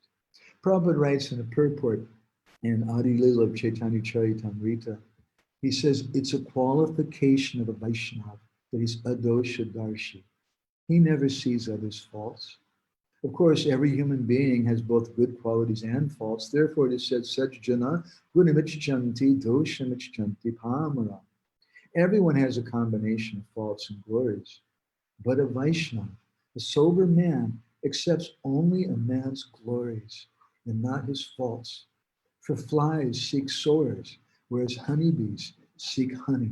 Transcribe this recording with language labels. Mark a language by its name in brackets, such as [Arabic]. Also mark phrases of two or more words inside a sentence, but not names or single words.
[English] Prabhupada writes in a purport in Adi Lila of Chaitanya Charitamrita, he says, it's a qualification of a Vaishnava that he's adosha darshi. He never sees others' faults. Of course, every human being has both good qualities and faults. Therefore, it is said, [Sanskrit] सज्जन गुणमिच्छन्ति दोषमिच्छन्ति पामरा. [English] Everyone has a combination of faults and glories. But a Vaishnava, a sober man, accepts only a man's glories and not his faults. For flies seek sores, whereas honeybees seek honey.